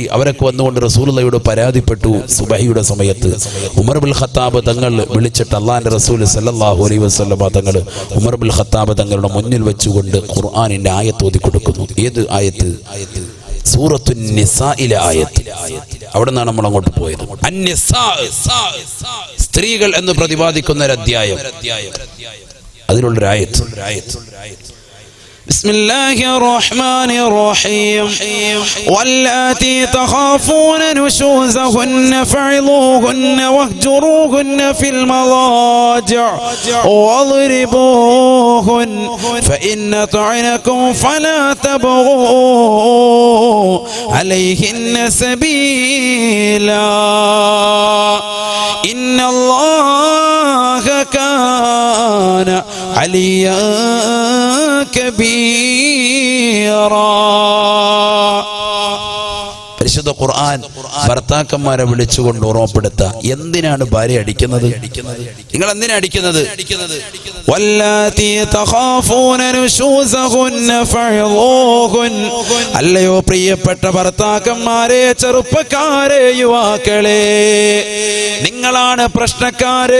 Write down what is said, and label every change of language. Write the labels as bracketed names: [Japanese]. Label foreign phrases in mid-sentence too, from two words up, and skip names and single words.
[Malayalam] അവരൊക്കെ വന്നുകൊണ്ട് റസൂലുള്ളാഹിയോട് പരാതിപ്പെട്ടു. സുബഹിയുടെ സമയത്ത് ഉമർ ഇബ്നുൽ ഖത്താബ് തങ്ങൾ വിളിച്ചിട്ട് അല്ലാഹുവിന്റെ റസൂൽ [Arabic] صلى الله عليه وسلم [Malayalam] തങ്ങൾ ഉമർ ഇബ്നുൽ ഖത്താബ് തങ്ങളുടെ മുന്നിൽ വെച്ചുകൊണ്ട് ഖുർആനിന്റെ ആയത്ത് ഓതി കൊടുക്കുന്നു. ഏത് ആയത്ത്? സൂറത്തുൻ നിസായിലെ ആയത്ത്. അവിടെ നിന്നാണ് നമ്മൾ അങ്ങോട്ട് പോയത്. അന്നിസാ, സ്ത്രീകൾ എന്ന് പ്രതിപാദിക്കുന്ന ഒരു അധ്യായം, അതിലുള്ളൊരു ആയത്ത്. [Arabic] بسم الله الرحمن الرحيم واللاتي تخافون نشوزهن فعظوهن واهجروهن في المضاجع واضربوهن فإن طعنكم فلا تبغوا عليهن سبيلا إن الله كان عليا كبيرا. [Malayalam] പരിശുദ്ധ ഖുർആൻ ഭർത്താക്കന്മാരെ വിളിച്ചുകൊണ്ട് ഓർമ്മപ്പെടുത്തുക. എന്തിനാണ് ഭാര്യ അടിക്കുന്നത്? നിങ്ങൾ എന്തിനാ അടിക്കുന്നത്? അല്ലയോ പ്രിയപ്പെട്ട ഭർത്താക്കന്മാരെ, ചെറുപ്പക്കാരെ, യുവാക്കളെ, നിങ്ങളാണ് പ്രശ്നക്കാര്.